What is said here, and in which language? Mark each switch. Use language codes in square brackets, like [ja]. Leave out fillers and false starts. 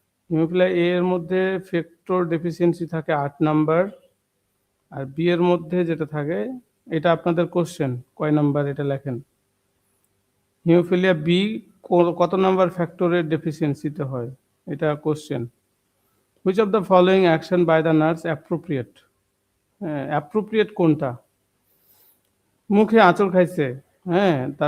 [bn] Haemophilia A এর মধ্যে factor deficiency থাকে ৮ নাম্বার। আর B এর মধ্যে যেটা থাকে, এটা আপনাদের কোয়েশ্চেন, কয় নাম্বার এটা লেখেন। হিমোফিলিয়া B কত নাম্বার ফ্যাক্টরের ডেফিসিয়েন্সিতে হয়? এটা question. [en] Which of the following action by the nurse appropriate? [bn] হ্যাঁ, appropriate কোনটা? মুখে আঁচড় খাইছে, হ্যাঁ?